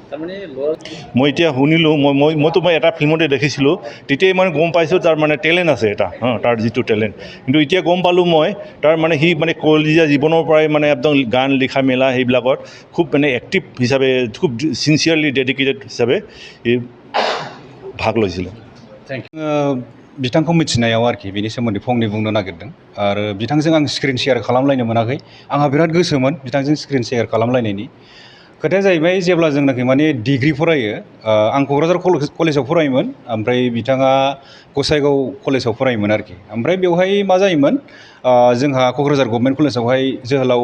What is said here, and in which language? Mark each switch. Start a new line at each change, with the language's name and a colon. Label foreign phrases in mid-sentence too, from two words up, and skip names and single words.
Assamese: মই এতিয়া শুনিলোঁ মইতো মই এটা ফিল্মতে দেখিছিলোঁ তেতিয়াই মানে গম পাইছোঁ তাৰ মানে টেলেণ্ট আছে এটা তাৰ যিটো টেলেণ্ট কিন্তু এতিয়া গম পালোঁ মই তাৰ মানে সি মানে কলেজীয়া জীৱনৰ পৰাই মানে একদম গান লিখা মেলা সেইবিলাকত খুব মানে এক্টিভ হিচাপে খুব
English: sincerely dedicated
Assamese: হিচাপে এই ভাগ লৈছিলে
Bodo: बिथांखौ मिथिनायाव आरोखि बेनि सोमोन्दै फंनै बुंनो नागिरदों आरो बिथांजों आं
English: screen share
Bodo: खालामलायनो मोनाखै आंहा बिराद गोसोमोन बिथांजों
English: screen share
Bodo: खालामलायनायनि खोथाया जाहैबाय जेब्ला जोंनाखि माने डिग्री फरायो आं क'क्राझार कलेजाव फरायोमोन ओमफ्राय बिथाङा गसाइगाव कलेजाव फरायोमोन आरोखि ओमफ्राय बेवहाय मा जायोमोन जोंहा क'क्राझार
English: government college
Bodo: जोहोलाव